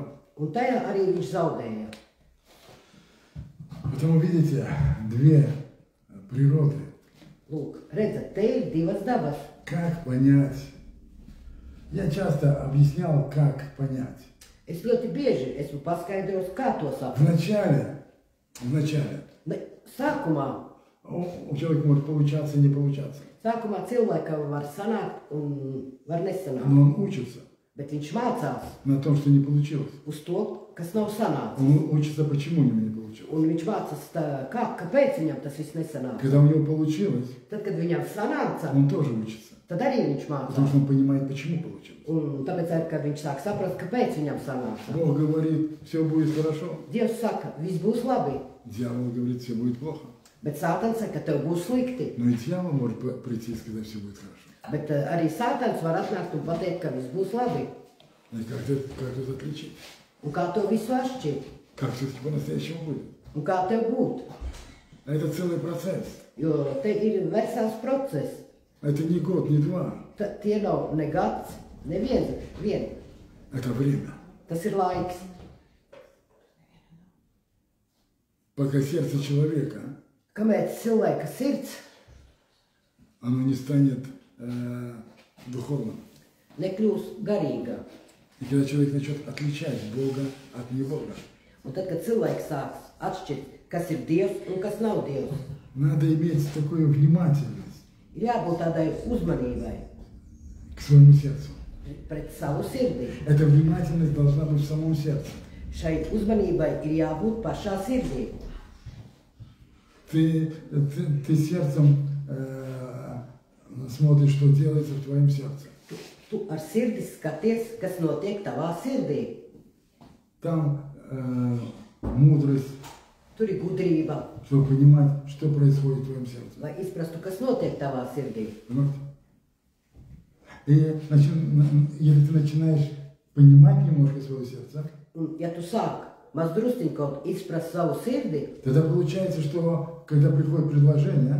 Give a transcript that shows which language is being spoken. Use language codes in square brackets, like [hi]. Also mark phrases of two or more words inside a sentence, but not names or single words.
[lv] Un tajā arī viņš zaudēja. [ru] Потому видите, две природы. [lv] Lūk, redzat, te ir divas dabas. [ru] Как понять? Я часто объяснял, как понять. [lv] Es ļoti bieži esmu paskaidrojis, kā to saprast. [ru] Вначале [lv] Sākumā [ru] у человека может получаться, не получаться. [lv] cilvēkam var sanākt un var nesanākt, [ru] Но он учится [lv] bet viņš mācās [ru] на том, что не получилось. [lv] uz to, kas nav sanācis. [ru] Он учится, почему у него не получилось. [lv] Un viņš mācās, kāpēc viņam tas viss nesanāca. [ru] Когда у него получилось, [lv] Tad, kad viņam sanāca, [ru] он тоже учится. [lv] tad arī viņš [ru] Потому [lv] mācās. [ru] что он понимает, почему получилось. [lv] Un tāpēc, arī, kad viņš sāk saprast, kāpēc viņam sanāca. [ru] Бог говорит, все будет хорошо. [lv] Dievs saka, viss būs labi. [ru] Дьявол говорит, все будет плохо. [lv] Bet Sātans saka, ka tev būs slikti. [ru] Но и дьявол может прийти и сказать, все будет хорошо. [lv] Bet arī Sātans var atnākt un pateikt, ka viss būs labi. [ru] И как это отличить? [lv] Un kā to visu atšķirt? [ru] Как все-таки по-настоящему будет? [lv] Un kā tev būt? [ru] Это целый процесс. [lv] Jo te ir vesels process. [ru] Это не год, не два. [lv] Tie nav ne gads, ne vien. [ru] Это время. [lv] Tas ir laiks. [ru] Пока сердце человека, [lv] Kamēr cilvēka sirds [ru] оно не станет духовным. [lv] nekļūs garīga. [ru] И когда человек начнет отличать Бога от Небога, [lv] Un tad, kad cilvēks sāks atšķirt, kas ir Dievs un kas nav Dievs, [ru] надо иметь такую внимательность [lv] ir jābūt tādai uzmanībai [ru] к своему сердцу. [lv] pret savu sirdi. [ru] Эта внимательность должна быть в самом сердце. [lv] Šai uzmanībai ir jābūt pašā sirdī. [ru] Ты сердцем смотришь, что делается в твоем сердце. [lv] Tu ar sirdi skaties, kas notiek tavā sirdī. [ru] Там мудрость, [lv] Tur ir gudrība, [ru] чтобы понимать, что происходит в твоем сердце. [lv] lai izprastu, kas notiek tavā sirdī. [ru] Понимаете? И если ты начинаешь понимать немножко свое сердце, [lv] Un, ja tu sāk maz drusciņ kaut izprast savu sirdi, [ru] тогда получается, что когда приходит предложение,